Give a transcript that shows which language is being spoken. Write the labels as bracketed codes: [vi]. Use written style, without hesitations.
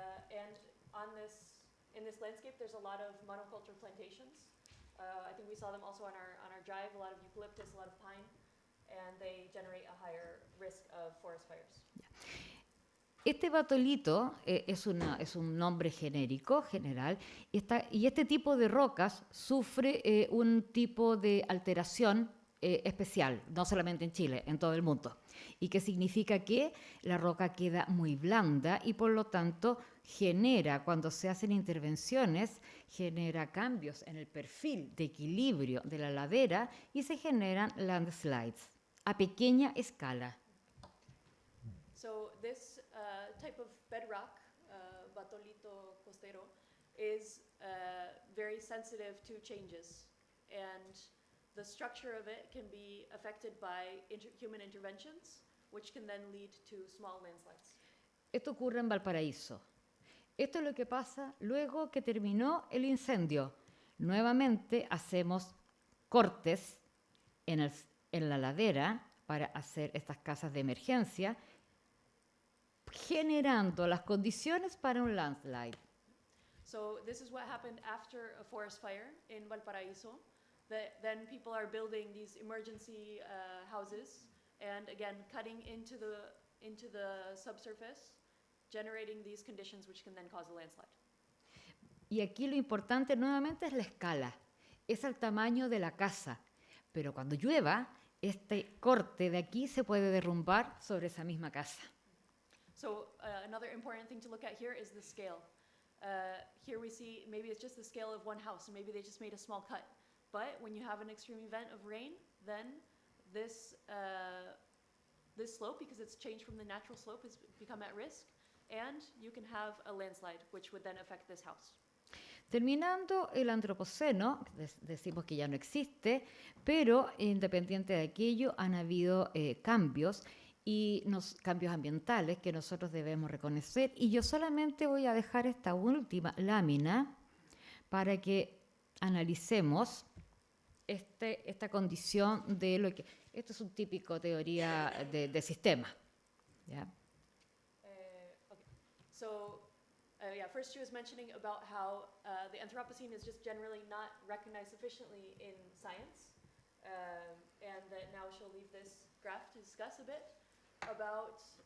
[en] and in this landscape, there's a lot of monoculture plantations. I think we saw them also on our drive. A lot of eucalyptus, a lot of pine, and they generate a higher risk of forest fires. [es] Este batolito es un nombre genérico, general, y este tipo de rocas sufre un tipo de alteración especial, no solamente en Chile, en todo el mundo, y que significa que la roca queda muy blanda y por lo tanto genera, cuando se hacen intervenciones, genera cambios en el perfil de equilibrio de la ladera y se generan landslides a pequeña escala. [en] So this type of bedrock, batolito costero, is very sensitive to changes, and the structure of it can be affected by human interventions, which can then lead to small landslides. [es] Esto ocurre en Valparaíso. Esto es lo que pasa luego que terminó el incendio. Nuevamente hacemos cortes en la ladera para hacer estas casas de emergencia, generando las condiciones para un landslide. [en] So this is what happened after a forest fire in Valparaíso. Then people are building these emergency houses, and again cutting into the subsurface, generating these conditions which can then cause a landslide. [es] Y aquí lo importante nuevamente es la escala, es el tamaño de la casa, pero cuando llueva, este corte de aquí se puede derrumbar sobre esa misma casa. [en] So another important thing to look at here is the scale. Here we see maybe it's just the scale of one house, and maybe they just made a small cut. But when you have an extreme event of rain, then this slope, because it's changed from the natural slope, has become at risk, and you can have a landslide, which would then affect this house. [es] Terminando el antropoceno, decimos que ya no existe, pero independiente de aquello han habido cambios y cambios ambientales que nosotros debemos reconocer. Y yo solamente voy a dejar esta última lámina para que analicemos esta condición de lo que... Esto es un típico teoría de sistema. ¿Ya? [en] Okay. So, first she was mentioning about how the Anthropocene is just generally not recognized sufficiently in science, and that now she'll leave this graph to discuss a bit about...